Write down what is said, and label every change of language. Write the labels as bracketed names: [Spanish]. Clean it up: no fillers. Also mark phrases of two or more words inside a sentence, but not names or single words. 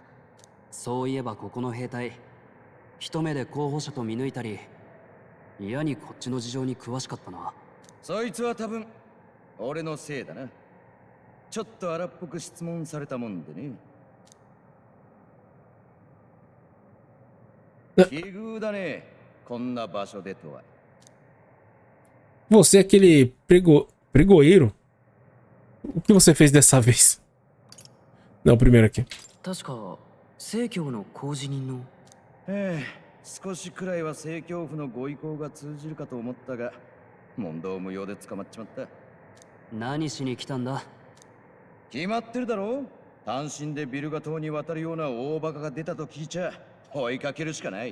[Japanese] そういえばここの兵隊、一目で候補者と見抜いたり、嫌にこっちの事情に詳しかったな。そいつは多分俺のせいだな。ちょっと荒っぽく質問されたもんでね。奇遇だね、こんな場所でとは。 [Portuguese] Você é aquele pregoeiro? O que você fez dessa vez? Não, primeiro aqui. [Japanese] 確か正教の公示人の。少しくらいは正教府のご意向が通じるかと思ったが、問答無用で捕まっちまった。何しに来たんだ？決まってるだろ。単身でビルガ島に渡るような大バカが出たと聞いちゃ追いかけるしかない。